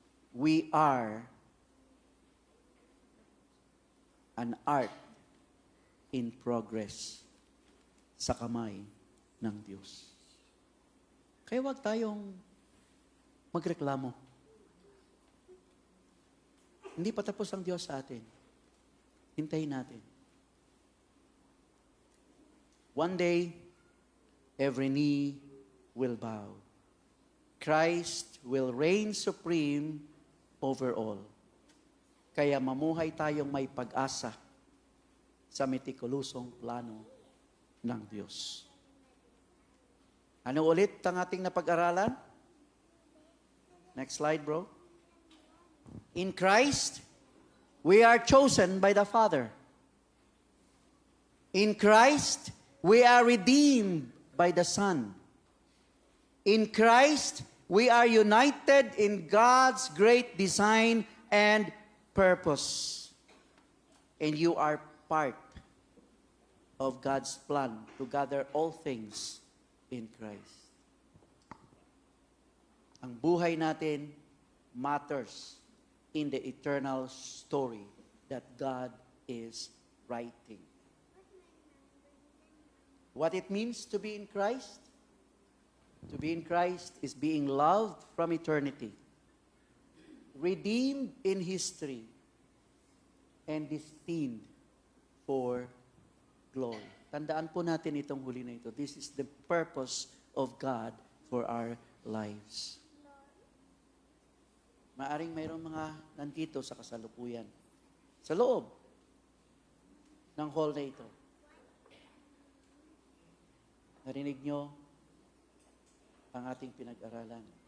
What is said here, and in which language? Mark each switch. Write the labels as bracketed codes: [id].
[en] We are an art in progress [tl] sa kamay ng Diyos. Kaya huwag tayong magreklamo. Hindi pa tapos ang Diyos sa atin. Hintayin natin. [en] One day, every knee will bow. Christ will reign supreme over all. [tl] Kaya mamuhay tayong may pag-asa sa metikulusong plano ng Diyos. Ano ulit ang ating napag-aralan? [en] Next slide, bro. In Christ, we are chosen by the Father. In Christ, we are redeemed by the Son. In Christ, we are united in God's great design and purpose. And you are part of God's plan to gather all things in Christ. [tl] Ang buhay natin [en] matters in the eternal story that God is writing. What it means to be in Christ? To be in Christ is being loved from eternity, redeemed in history, and destined for glory. [tl] Tandaan po natin itong huli na ito. [en] This is the purpose of God for our lives. [tl] Maaring mayroong mga nandito sa kasalukuyan, sa loob ng hall na ito. Narinig nyo ang ating pinag-aralan.